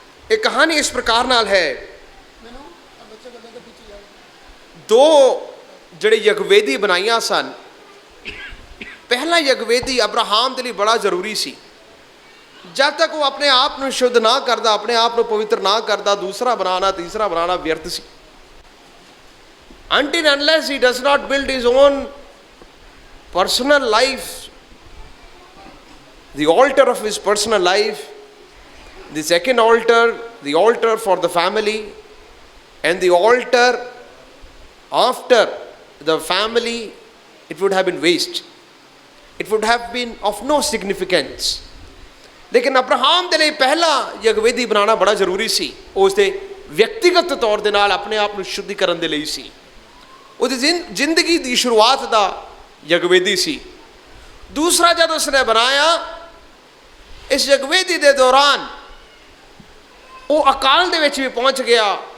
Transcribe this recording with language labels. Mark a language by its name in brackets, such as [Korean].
[Hindi] एक कहानी इस प्रकार नाल है, दो जड़े यगवेदी बनाइया सन। पहला यगवेदी अब्राहम के लिए बड़ा जरूरी सी। जब तक वो अपने आप को शुद्ध ना करता, अपने आप को पवित्र ना करता, दूसरा बनाना तीसरा बनाना व्यर्थ सी। [English] Until unless he does not build his own personal life, the altar of his personal life, the second altar, the altar for the family, and the altar after the family, it would have been waste. It would have been of no significance. [Hindi] लेकिन Abraham के लिए पहला यगवेदी बनाना बड़ा जरूरी सी। उसके व्यक्तिगत तौर के नाल अपने आप को शुद्धिकरण के लिए सी। उसकी जिंदगी की शुरुआत का यगवेदी सी। दूसरा जब उसने बनाया, इस यगवेदी के दौरान वो अकाल दे विच भी पहुंच गया।